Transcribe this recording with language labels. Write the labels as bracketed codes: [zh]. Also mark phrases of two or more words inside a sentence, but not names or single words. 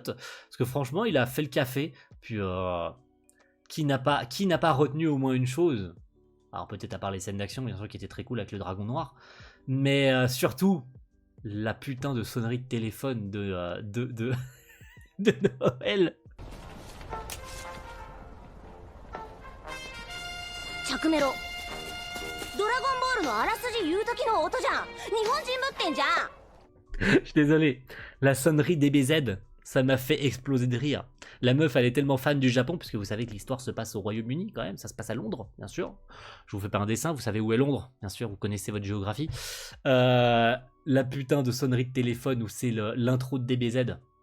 [fr] Parce que franchement, il a fait le café, puis qui n'a pas retenu au moins une chose ? Alors peut-être à part les scènes d'action, bien sûr, qui étaient très cool avec le dragon noir. Mais surtout, la putain de sonnerie de téléphone de de Noël. [ja] 着メロドラゴンボールのあらすじ言う時の音じゃん。日本人ぶってんじゃん。 [fr] Je suis désolé. La sonnerie DBZ, ça m'a fait exploser de rire. La meuf, elle est tellement fan du Japon, puisque vous savez que l'histoire se passe au Royaume-Uni quand même, ça se passe à Londres, bien sûr. Je vous fais pas un dessin, vous savez où est Londres, bien sûr, vous connaissez votre géographie. La putain de sonnerie de téléphone où c'est l'intro de DBZ.